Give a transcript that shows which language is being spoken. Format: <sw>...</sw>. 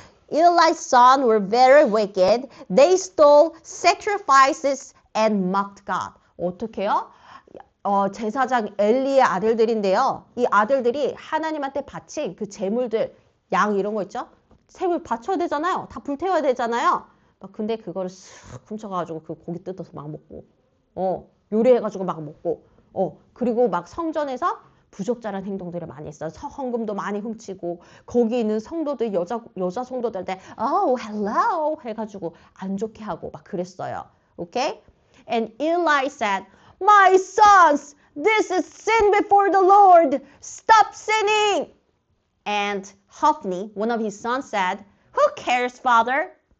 <en>Eli's sons were very wicked. They stole sacrifices and mocked God.</en> <ko>어떻게 해요? 제사장 엘리의 아들들인데요. 이 아들들이 하나님한테 바친 그 제물들, 양 이런 거 있죠? 샘을 바쳐야 되잖아요. 다 불태워야 되잖아요. 근데 그거를 쓱 훔쳐가지고 그 고기 뜯어서 막 먹고, 요리해가지고 막 먹고, 그리고 막 성전에서 부적절한 행동들을 많이 했어요. 헌금도 많이 훔치고 거기 있는 성도들 여자 성도들한테</ko> <en>oh hello</en> <ko>해가지고 안 좋게 하고 막 그랬어요.</ko> <en>Okay? And Eli said, my sons, this is sin before the Lord. Stop sinning. And Hophni, one of his sons, said, who cares, father?</en>